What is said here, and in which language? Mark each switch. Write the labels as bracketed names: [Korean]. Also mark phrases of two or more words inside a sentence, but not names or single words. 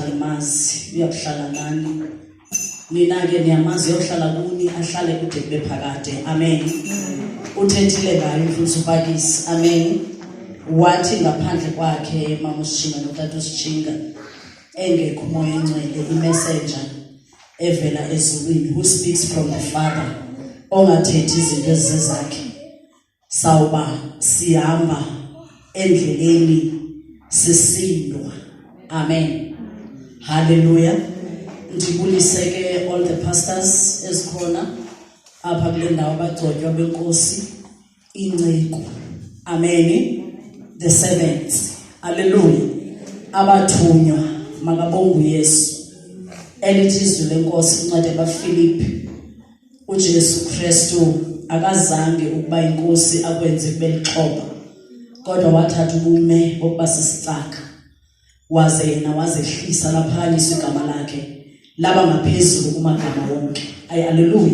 [Xhosa] limazi uyakuhlala nani nina ke niyamazi uyohlala kuni ahlale kude kube phakade amen uthethile ngayo imfundisi uPakisi amen wathi ngaphandle kwakhe mama uSitshinga notata uSitshinga engekho umoya oyingcwele imessenger evela ezulwini [English] who speaks from the Father [Xhosa] ongathethi izinto ezizezakhe sawuba sihamba endleleni sisindwa amen haleluya ndibulise ke [English] all the pastors [Xhosa] esikhona apha kule ndawo abagcotywa benkosi inceku amen [English] the servants [Xhosa] haleluya abathunywa makabonge uYesu elithi izwi lenkosi incwadi kaFilipi uJesu Kristu akazange ukuba inkosi akwenze kube lixhoba kodwa wathatha ubume bokuba sisicaka waze yena wazehlisa laphakanyiswa igama lakhe laba ngaphezulu kumagama wonke haleluya